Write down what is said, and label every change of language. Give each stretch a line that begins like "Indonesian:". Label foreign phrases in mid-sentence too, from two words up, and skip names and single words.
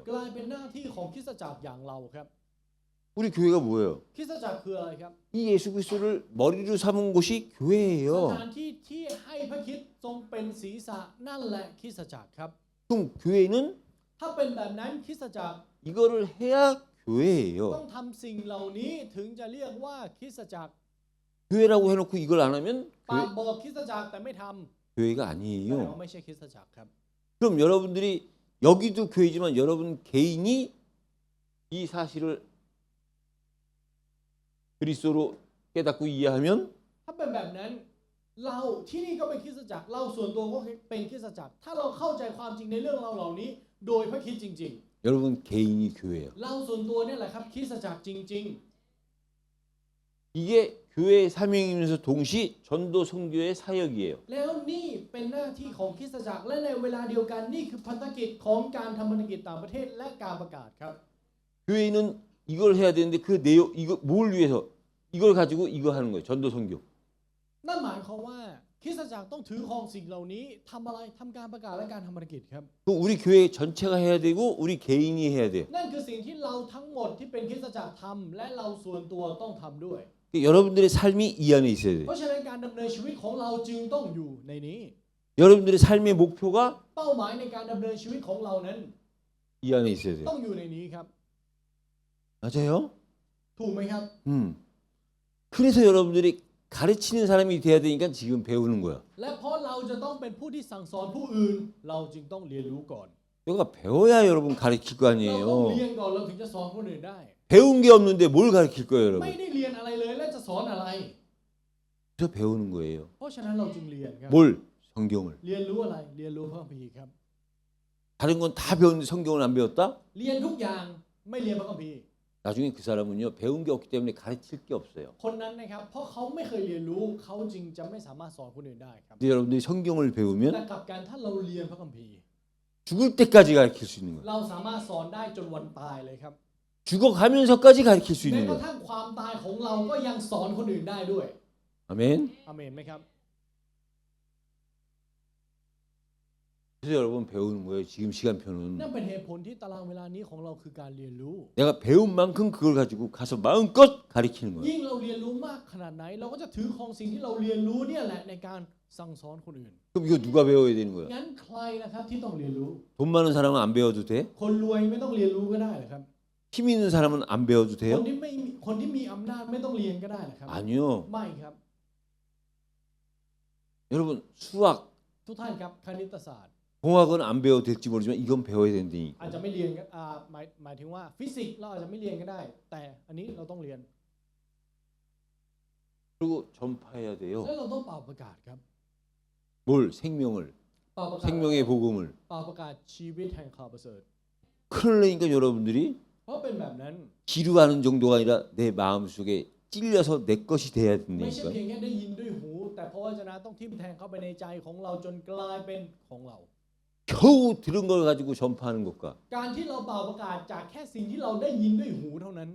Thai: กลายเป็นหน้าที่ของคริสตจักรอย่างเราครับ
Korean: 우리 교회가 뭐예요?
Thai: คริสตจักรคืออะไรครับ
Korean: 이 예수 그리스도를 머리로 삼은 곳이
Thai: ส
Korean: 교회예요.
Thai: ถานที่ที่ให้พระคริสต์ทรงเป็นศีรษะนั่นแหละคริสตจักรครับ
Korean: 그럼 교회는
Thai: ถ้าเป็นแบบนั้นคริสตจักร
Korean: 이거를 해야 교회예요.
Thai: ต้องทำสิ่งเหล่านี้ถึงจะเรียกว่าคริสตจักร
Korean: 교회라고 해놓고 이걸 안 하면
Thai: ปากบอกคริสตจักรแต่ไม่ทำ
Korean: 교회가
Thai: แปลว่า
Korean: 아니에요.
Thai: ไม่ใช่คริสตจักรครับ
Korean: 그럼 여러분들이 여기도 교회지만 여러분 개인이 이 사실을 그리스도로 깨닫고 이해하면
Thai: ถ้าเป็นแบบนั้นเราที่นี่ก็เป็นคริสตจักรเราส่วนตัวก็เป็นคริสตจักรถ้าเราเข้าใจความจริงในเรื่องเราเหล่านี้ โดยพระคริสต์จริง
Korean: 여러분 개인이 교회예요.
Thai: ๆ เราส่วนตัวเนี่ยแหละครับคริสตจักรจริง
Korean: 이게 교회의 사명이면서 동시 전도 선교의 사역이에요.
Thai: ๆ แล้วนี่เป็นหน้าที่ของคริสตจักรและในเวลาเดียวกันนี่คือพันธกิจของการทำพันธกิจต่างประเทศและการประกาศครับ
Korean: 교회는 이걸 해야 되는데 그 내용 이거 뭘 위해서 이걸 가지고 이거 하는 거예요. 전도 선교.
Thai: นั่นหมายความว่าคริสตจักรต้องถือครองสิ่งเหล่านี้ทำอะไรทำการประกาศและการทำภารกิจครับ
Korean: 그 우리 교회 전체가 해야 되고 우리 개인이 해야 돼요.
Thai: นั่นคือสิ่งที่เราทั้งหมดที่เป็นคริสตจักรทำและเราส่วนตัวต้องทำด้วย
Korean: 여러분들의 삶이 이 안에 있어야 돼요.
Thai: เพราะฉะนั้นการดำเนินชีวิตของเราจึงต้องอยู่ในนี้
Korean: 여러분들의 삶의 목표가
Thai: เป้าหมายในการดำเนินชีวิตของเรานั้น
Korean: 이 안에 있어야 돼요.
Thai: ต้องอยู่ในนี้ครับ
Korean: 맞아요?
Thai: ถูกไหมครับ
Korean: 그래서 여러분들이 가르치는 사람이 돼야 되니까 지금 배우는 거야.
Thai: และเพราะเราจะต้องเป็นผู้ที่สั่งสอนผู้อื่น เราจึงต้องเรียนรู้ก่อน
Korean: 내가 배워야 여러분 가르칠 거
Thai: เราต้อง
Korean: 아니에요.
Thai: เรียนก่อนเราถึงจะสอนคนอื่นได้
Korean: 배운 게 없는데 뭘 가르칠 거예요,
Thai: ไม่
Korean: 여러분?
Thai: ได้เรียนอะไรเลยและจะสอนอะไร
Korean: 그래서 배우는 거예요.
Thai: เพราะฉะนั้นเราจึงเรียนครับ
Korean: 뭘? 성경을.
Thai: เรียนรู้อะไรเรียนรู้พระคัมภีร์ครับ
Korean: 다른 건 다 배웠는데 성경을 안 배웠다?
Thai: เรียนทุกอย่างไม่เรียนพระคัมภีร์
Korean: 나중에 그 사람은요 배운 게 없기 때문에 가르칠 게 없어요.
Thai: คนนั้นนะครับเพราะเขาไม่เคยเรียนรู้เขาจึงจะไม่สามารถสอนคนอื่นได้ครับ
Korean: 근데 여러분들이 성경을
Thai: แต่
Korean: 배우면
Thai: กลับกันถ้าเราเรียนพระคัมภีร์
Korean: 죽을 때까지 가르칠 수 있는 거예요.
Thai: เราสามารถสอนได้จนวันตายเลยครับ
Korean: 죽어가면서까지 가르칠 수
Thai: แม้
Korean: 있는
Thai: กระ
Korean: 거예요.
Thai: ทั่งความตายของเราก็ยังสอนคนอื่นได้ด้วย
Korean: 아멘.
Thai: อาเมนไหมครับ
Korean: 그래서 여러분 배우는 거예요. 지금 시간표는
Thai: นั่นเป็นเหตุผลที่ตารางเวลานี้ของเราคือการเรียนรู้
Korean: 내가 배운 만큼 그걸 가지고 가서 마음껏 가르치는 거예요.
Thai: ยิ่งเราเรียนรู้มากขนาดไหน เราก็จะถือครองสิ่งที่เราเรียนรู้เนี่ยแหละในการสั่งสอนคนอื่น
Korean: 그럼 이거 누가 배워야 되는 거예요?
Thai: งั้นใครนะครับที่ต้องเรียนรู้
Korean: 돈 많은 사람은 안 배워도 돼?
Thai: คนรวยไม่ต้องเรียนรู้ก็ได้เหรอครับ
Korean: 힘 있는 사람은 안 배워도
Thai: คน
Korean: 돼요?
Thai: ที่มีอำนาจไม่ต้องเรียนก็ได้เหรอครับ
Korean: 아니요.
Thai: ไม่ครับ
Korean: 여러분 수학,
Thai: ทุกท่านครับคณิตศาสตร์
Korean: 공학은 안 배워도 될지 모르지만 이건 배워야
Thai: อาจ
Korean: 된다니까.
Thai: จะไม่เรียนก็หมายถึงว่าฟิสิกส์เราอาจจะไม่เรียนก็ได้ แต่อันนี้เราต้องเรียน
Korean: 그리고 전파해야 돼요.
Thai: แล้วเราต้องเป่าประกาศครับ
Korean: 뭘? 생명을,
Thai: เป่าประกาศ
Korean: 생명의 복음을.
Thai: เป่าประกาศชีวิตแห่งข่าวประเสริฐ
Korean: 그러니까 여러분들이
Thai: เพราะเป็นแบบนั้น
Korean: 기루하는 정도가 아니라 내 마음속에 찔려서 내 것이 돼야
Thai: ไม่ใช่
Korean: 된다니까.
Thai: เพียงแค่ได้ยินด้วยหู แต่พระวจนะต้องทิ่มแทงเข้าไปในใจของเราจนกลายเป็นของเรา
Korean: 겨우 들은 걸 가지고 전파하는 것과
Thai: การที่เราเป่าประกาศจากแค่สิ่งที่เราได้ยินด้วยหูเท่านั้น